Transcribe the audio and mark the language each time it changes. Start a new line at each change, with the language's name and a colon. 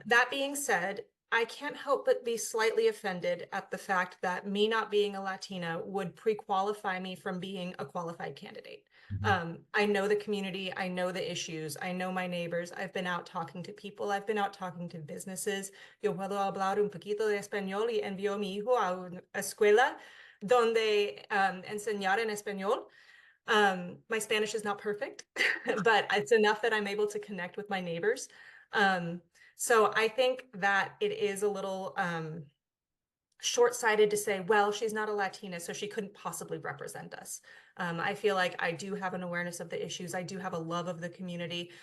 English: That being said, I can't help but be slightly offended at the fact that me not being a Latina would pre-qualify me from being a qualified candidate. Mhm. I know the community, I know the issues, I know my neighbors. I've been out talking to people, I've been out talking to businesses.
Spanish: Yo puedo hablar un poquito de español y envío a mi hijo a una escuela donde enseñar en español.
English: My Spanish is not perfect, but it's enough that I'm able to connect with my neighbors. So I think that it is a little short-sighted to say, well, she's not a Latina, so she couldn't possibly represent us. I feel like I do have an awareness of the issues. I do have a love of the community.